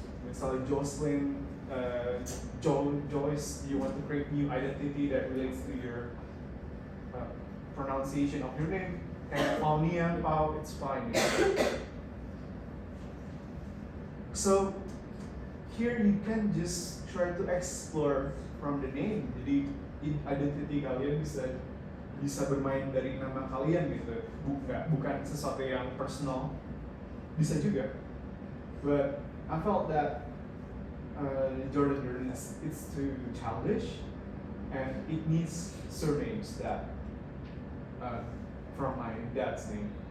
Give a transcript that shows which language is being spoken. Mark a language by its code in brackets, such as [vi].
[id] Misalnya [en] Jocelyn, Joyce, you want to create new identity that relates to your pronunciation of your name. [id] Kayak [en] Paunia, Pau, it's fine. So here you can just try to explore from the name. [id] Jadi identity kalian bisa bermain dari nama kalian gitu, bukan sesuatu yang personal, bisa juga. [en] But I felt that Jordan it's too childish, and it needs surnames that from my dad's name.